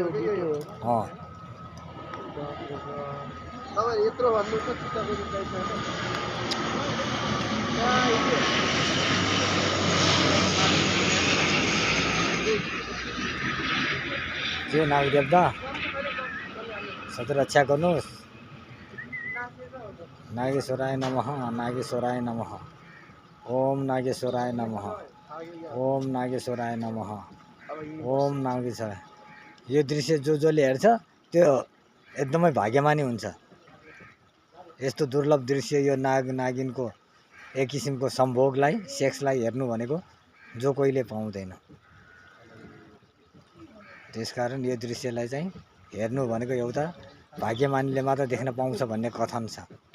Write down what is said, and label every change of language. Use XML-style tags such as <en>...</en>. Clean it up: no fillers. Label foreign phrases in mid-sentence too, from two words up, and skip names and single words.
<ne>यत्रो भन्नु त जे नागदेवता सधैँ रक्षा गर्नुहोस्</ne> <sa>नागेश्वराय नमः नागेश्वराय नमः ओम नागेश्वराय नमः ओम नागेश्वराय नमः ओम नागेश्वराय</sa> <ne>यो दृश्य जसले हेर्छ त्यो एकदमै भाग्यमानी हुन्छ यस्तो दुर्लभ दृश्य यो नाग नागिनको एक किसिमको सम्भोगलाई सेक्सलाई हेर्नु भनेको जो कोहीले पाउँदैन त्यसकारण यो दृश्यलाई चाहिँ हेर्नु भनेको एउटा भाग्यमानीले मात्र देख्न पाउँछ भन्ने कथन छ।</ne>